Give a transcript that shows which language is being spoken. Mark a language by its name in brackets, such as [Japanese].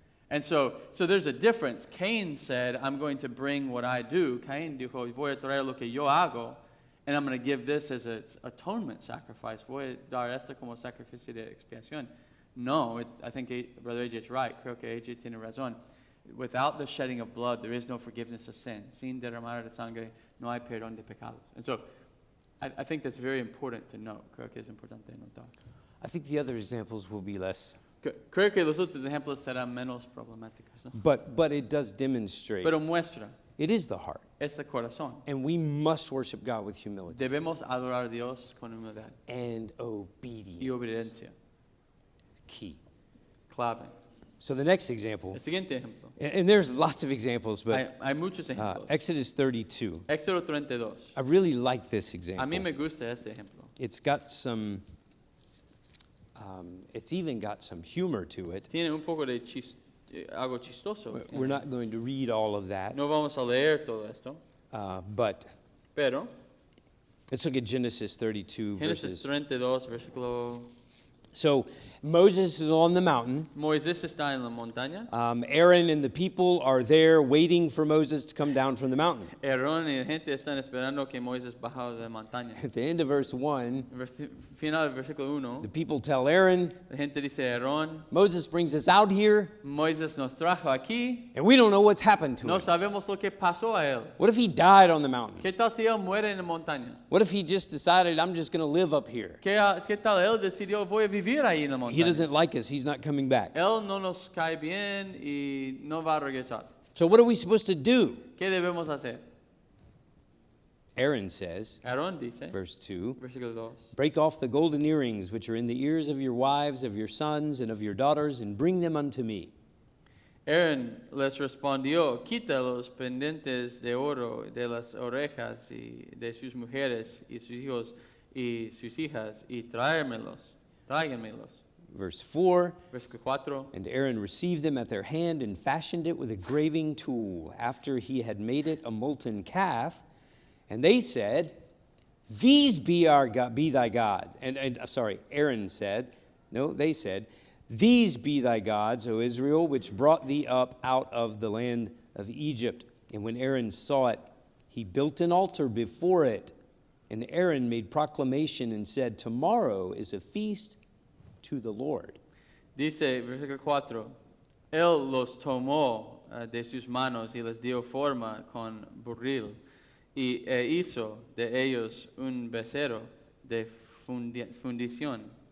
[English] And so there's a difference. Cain said, I'm going to bring what I do. [Spanish] Cain dijo, voy a traer lo que yo hago. [English] And I'm going to give this as an atonement sacrifice. [Spanish] Voy a dar esto como sacrificio de expiación. [English] No, I think Brother AJ is right. [Spanish] Creo que AJ tiene razón. [English] Without the shedding of blood, there is no forgiveness of sin. [Spanish] Sin derramar de sangre, no hay perdón de pecados. [English] And so, I think that's very important to note. [Spanish] Creo que es importante notar. [English] I think the other examples will be less. [Spanish] Creo que los otros ejemplos serán menos problemáticos, ¿no? [English] But it does demonstrate [Spanish] Pero muestra, [English] it is the heart. [Spanish] es el corazón. [English] And we must worship God with humility [Spanish] Debemos adorar a Dios con humildad [English] and [Spanish] y [English] obedience. [Spanish] obediencia. [English] Key. [Spanish] Clave. [English] So the next example, [Spanish] El siguiente ejemplo. [English] and there's lots of examples, but [Spanish] Hay muchos ejemplos. [English] Exodus 32. [Spanish] Éxodo 32. [English] I really like this [Spanish] A mí [English] example. [Spanish] me gusta este ejemplo. [English] It's got some, it's even got some humor to it. [Spanish] Tiene un poco de algo chistoso. [English] We're not going to read all of that, [Spanish] No vamos a leer todo esto, [English] but [Spanish] pero [English] let's look at Genesis 32 [Spanish] Génesis [English] verses. [Spanish] 32, versículo. [English] So Moses is on the mountain. [Spanish] Moisés está en la montaña. [English] Aaron and the people are there waiting for Moses to come down from the mountain. [Spanish] Aarón y la gente están esperando que Moisés baje de la montaña. [English] At the end of verse 1, [Spanish] Final del versículo 1, [English] the people tell Aaron, [Spanish] la gente dice, Aarón, [English] Moses brings us out here, [Spanish] Moisés nos trajo aquí, [English] and we don't know what's happened to [Spanish] no [English] him. [Spanish] sabemos lo que pasó a él. [English] What if he died on the mountain? [Spanish] ¿Qué tal si él muere en la montaña? [English] What if he just decided, I'm just going to live up here? [Spanish] ¿Qué tal él decidió, voy a vivir ahí en la [English] He [Spanish] montaña? [English] doesn't like us. He's not coming back. [Spanish] Él no nos cae bien y no va a regresar. [English] So what are we supposed to do? [Spanish] ¿Qué debemos hacer? [English] Aaron says, [Spanish] Aarón dice, [English] verse 2, [Spanish] versículo 2, [English] break off the golden earrings which are in the ears of your wives, of your sons, and of your daughters, and bring them unto me. [Spanish] Aaron les respondió, quita los pendientes de oro de las orejas y de sus mujeres y sus hijos y sus hijas y tráiganmelos. [English] Verse 4, [Spanish] Versículo 4. [English] and Aaron received them at their hand and fashioned it with a graving tool, after he had made it a molten calf. And they said, these be our God, be thy God. Aaron said, no, they said, these be thy gods, O Israel, which brought thee up out of the land of Egypt. And when Aaron saw it, he built an altar before it. And Aaron made proclamation and said, tomorrow is a feast to the Lord. [Spanish] Dice, versículo 4, Él los tomó de sus manos y les dio forma con burril e hizo de ellos un becerro de fundición.